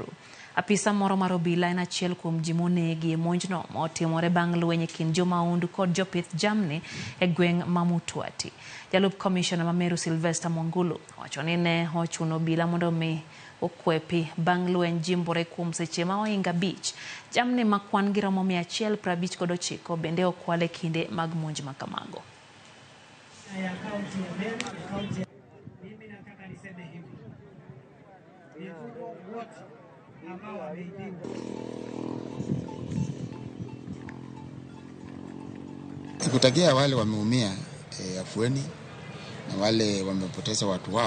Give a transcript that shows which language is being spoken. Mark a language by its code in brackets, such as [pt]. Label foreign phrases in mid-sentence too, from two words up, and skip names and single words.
[luo] Apisa moro mar obila en achiel kuom ji monegi e monjno motimore bang' lweny e kind jomahundu kod jopith jamni e gweng' ma Mutwati. Jalup Commissioner ma Meru Sylvester Mwangulu wacho ni ne ochuno obila mondo mi okwepi bang' lweny jimbore kuom seche ma ohinga 5. Jamni ma kwan gi romo 159 bende okwal e kinde mag monj ma kamago. [sw] Ya kaunti ya Meru, kaunti ya mimi nataka niseme hivi. Mifugo wote ambao wameibiwa. Kutakia wale wameumia afueni na wale wamepoteza watu wao.